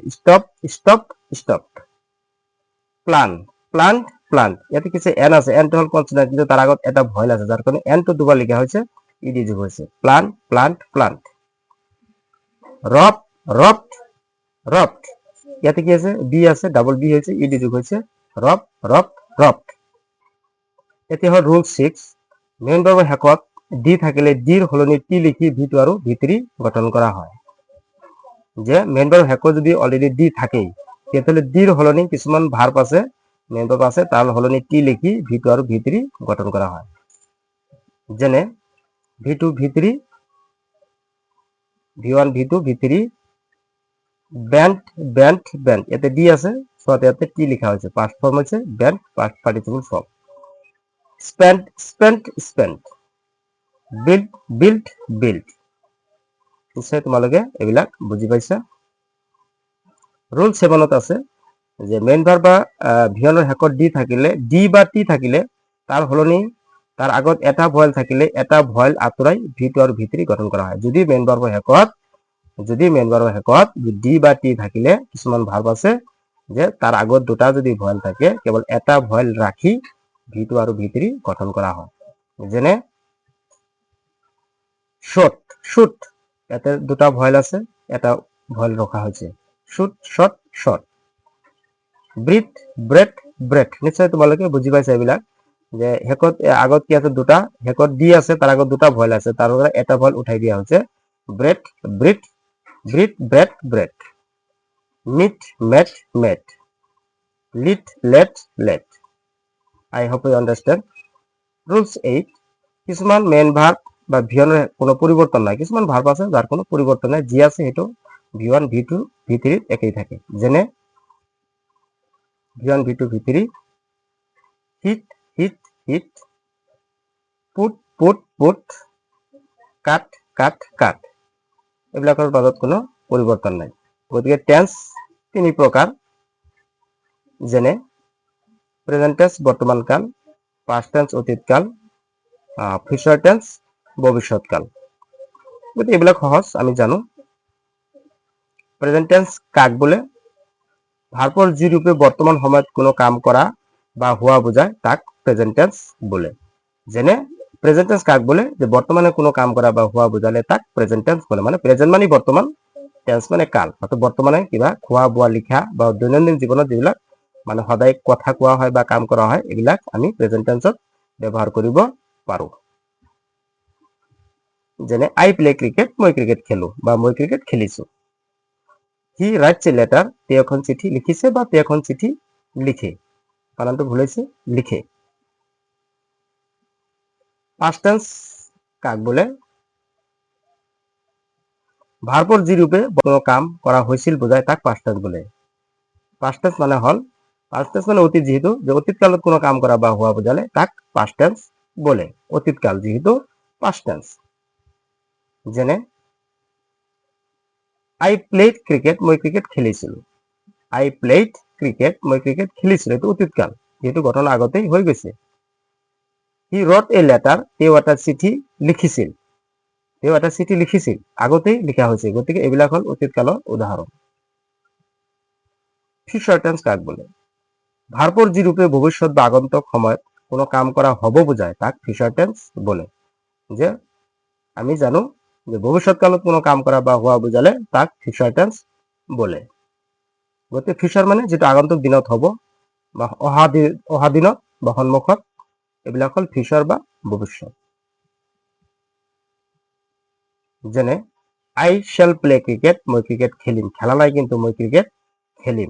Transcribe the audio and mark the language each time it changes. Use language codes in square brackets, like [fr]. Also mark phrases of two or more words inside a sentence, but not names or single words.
[en] stop, stop, stop. plan, planned, planned. [as] ইয়াতে কিছু এন আছে, এনটো হল কনসোনেন্ট, কিন্তু তাৰ আগত এটা ভয়েল আছে, যাৰ কাৰণে এনটো দুবাৰ লিখা হৈছে, ইডি যোগ হৈছে। [en] plan, planned, planned. rob, robbed, robbed. [bn] ইয়াতে কি আছে, বি আছে, [en] double B [bn] হয়েছে, ইডি যোগ হয়েছে, [en] rob, robbed, robbed. [as] এতিয়া হল ৰুল 6, [en] main verbৰ [as] শেষত ডি থাকিলে ডিৰ সলনি টি লিখি ভি2 আৰু ভি3 গঠন কৰা হয়। যে [en] main verbৰ [as] শেষত যদি অলৰেডি ডি থাকেই, তেতিয়াহ'লে ডিৰ সলনি কিছুমান ভাৰ্ব আছে, [en] main verb [as] আছে, তাৰ সলনি টি লিখি ভি2 আৰু ভি3 গঠন কৰা হয়। [en] যেনে V2 V3, V1 V2 V3, bent, bent, bent. [bn] ইয়াতে ডি আছে, ইয়াতে টি লিখা হয়েছে, [en] past form [bn] হচ্ছে বেন্ট, [en] past participle form. spent, spent, spent. build, build, build. [as] নিশ্চয় তোমালোকে এইবিলাক বুজি পাইছা। ৰুল 7ত আছে যে [en] main verb [as] বা ভিয়নৰ শেষত ডি থাকিলে, ডি বা টি থাকিলে, তাৰ সলনি তাৰ আগত এটা ভয়েল থাকিলে এটা ভয়েল আঁতৰাই ভি2 আৰু ভি3 গঠন কৰা হয়। যদি [en] main verbৰ [as] শেষত ডি বা টি থাকিলে, কিছুমান ভাৰ্ব আছে যে তাৰ আগত দুটা যদি ভয়েল থাকে, কেৱল এটা ভয়েল ৰাখি ভি2 আৰু ভি3 গঠন কৰা হয়। [en] যেনে shot, shoot. [as] ইয়াতে দুটা ভয়েল আছে, এটা ভয়েল ৰখা হৈছে, [en] shoot, shot, shot. breed, bred, bred. [as] নিশ্চয় তোমালোকে বুজি পাইছা এইবিলাক, যে শেষত আগত কি আছে, দুটা, শেষত ডি আছে, তাৰ আগত দুটা ভয়েল আছে, তাৰ পৰা এটা ভয়েল উঠাই দিয়া হৈছে, [en] bred, breed, breed, bred, bred. meet, met, met. lead, led, led. I hope you understand. Rules 8, [as] কিছুমান [en] main verb [as] বা ভিয়নৰ কোনো পরিবর্তন নাই, কিছুমান ভার্ব আছে যার কোনো পরিবর্তন নাই, যি আছে সেইটো [en] V1 V2 V3 [as] একই থাকে। [en] যেনে V1 V2 V3, hit, hit, hit. put, put, put. cut, cut, cut. [as] এইবিলাকৰ মাজত কোনো পরিবর্তন নাই। গতিকে টেন্স তিনি প্রকার, যেনে [en] present tense [as] বর্তমানকাল, [en] past tense [as] অতীতকাল, [en] future tense [as] ভবিষ্যৎকাল। গতিকে এইবিলাক সহজ, আমি জানো। [en] present tense [as] কাক বলে? [bn] ভার্বর যি রূপে বর্তমান সময়ত কোনো কাম করা বা হওয়া বোঝায় তাক [en] present tense [bn] বলে। যেনে [en] present tense [bn] কাক বলে? যে বর্তমানে কোনো কাম করা বা হওয়া বোঝালে তাক [en] present tense [bn] বলে। মানে প্রেজেন্ট মানে বর্তমান, টেন্স মানে কাল। [as] অর্থাৎ বর্তমানে কিবা খোৱা বোৱা লিখা বা দৈনন্দিন জীৱনত যিবিলাক মানে সদায় কথা কোৱা হয় বা কাম কৰা হয়, এইবিলাক আমি [en] present tenseত [as] ব্যৱহাৰ কৰিব পাৰো। যেনে [en] I play cricket, [as] মই ক্রিকেট খেলো বা মই ক্রিকেট খেলিছো। [en] He writes a letter, [as] তেওঁ এখন চিঠি লিখিছে বা তেওঁ এখন চিঠি লিখে। বানানটো ভুল হৈছে, লিখে। [en] past tense [as] কাক বলে? [bn] ভার্বর যি রূপে কোনো কাম করা হয়েছিল বোঝায় তাক [en] past tense [bn] বলে। [en] past tense [bn] মানে হল, [en] past tense [bn] মানে অতীত, যেহেতু যে অতীতকালত কোনো কাম করা বা হওয়া বোঝালে তাক [en] past tense [bn] বলে। অতীতকাল যেহেতু [en] past tense. [as] যেনে [en] I played cricket, [as] মই ক্রিকেট খেলিছিলো। [en] I played cricket, [as] মই ক্রিকেট খেলিছিলো, এইটো অতীতকাল, যেহেতু ঘটনা আগতেই হৈ গৈছে। [en] He wrote a letter, [as] তেওঁ এটা চিঠি লিখিছিল। তেওঁ এটা চিঠি লিখিছিল, আগতেই লিখা হৈছে, গতিকে এইবিলাক হল অতীতকালৰ উদাহৰণ। [en] future tense [bn] কাক বলে? ভার্বর যি রূপে ভবিষ্যৎ বা আগন্তুক সময়ত কোনো কাম করা হব বোঝায় তাক [en] future tense [bn] বলে। যে আমি জানো যে ভবিষ্যৎকালত কোনো কাম করা বা হওয়া বোঝালে তাক [en] future tense [bn] বলে। [as] গতিকে ফিউচাৰ মানে যিটো আগন্তুক দিনত হ'ব বা অহা দিনত বা সন্মুখত, এইবিলাক হ'ল ফিউচাৰ বা ভৱিষ্যত। যেনে [en] I shall play cricket, [as] মই ক্ৰিকেট খেলিম, খেলা নাই কিন্তু মই ক্ৰিকেট খেলিম।